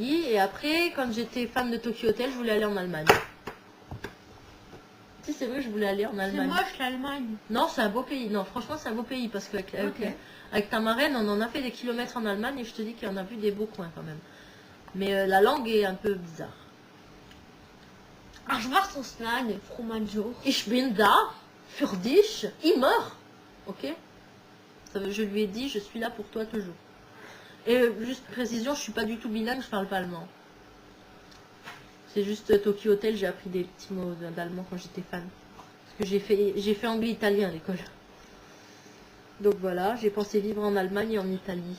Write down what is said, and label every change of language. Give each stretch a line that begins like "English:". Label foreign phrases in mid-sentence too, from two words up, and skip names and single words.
French: Et après, quand j'étais fan de Tokyo Hotel, je voulais aller en Allemagne. Si, c'est vrai, je voulais aller en C'est Allemagne. moche l'Allemagne. Non, c'est un beau pays. Non, franchement, c'est un beau pays parce qu'avec avec ta marraine, on en a fait des kilomètres en Allemagne et je te dis qu'il y en a vu des beaux coins quand même. Mais la langue est un peu bizarre. Ah, je vois son slang, fromaggio.
German: Ich bin da für dich immer.
French: Ok? Je lui ai dit, je suis là pour toi toujours. Et juste précision, je suis pas du tout bilingue, je parle pas allemand. C'est juste Tokyo Hotel, j'ai appris des petits mots d'allemand quand j'étais fan. Parce que j'ai fait anglais-italien à l'école. Donc voilà, j'ai pensé vivre en Allemagne et en Italie.